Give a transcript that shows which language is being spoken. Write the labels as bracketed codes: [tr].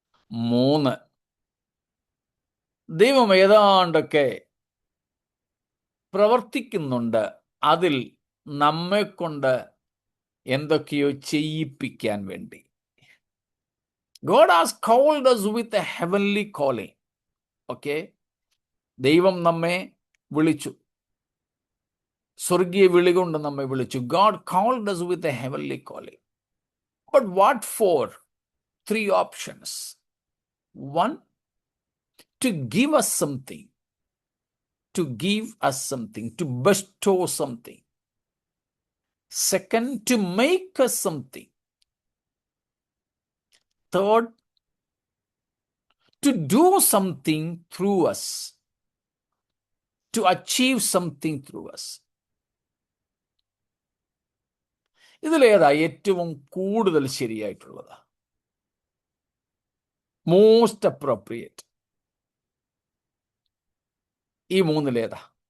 [ml] 3, ദൈവം ഏതാണ്ടൊക്കെ പ്രവർത്തിക്കുന്നുണ്ട്, അതിൽ നമ്മെ കൊണ്ട് എന്തൊക്കെയോ ചെയ്യിപ്പിക്കാൻ വേണ്ടി. [en] God has called us with a heavenly calling. [ml] Okay? ദൈവം നമ്മെ വിളിച്ചു. സ്വർഗീയ വിളി കൊണ്ട് നമ്മെ വിളിച്ചു. [en] God called us with a heavenly calling. But what for? 3 options. 1, to give us something. To give us something. To bestow something. 2nd, to make us something. 3rd, to do something through us. To achieve something through us. [ml] ഇതിലേതാ ഏറ്റവും കൂടുതൽ ശരിയായിട്ടുള്ളത്? [en] most appropriate [ml] ഈ മൂന്നിലേതാ?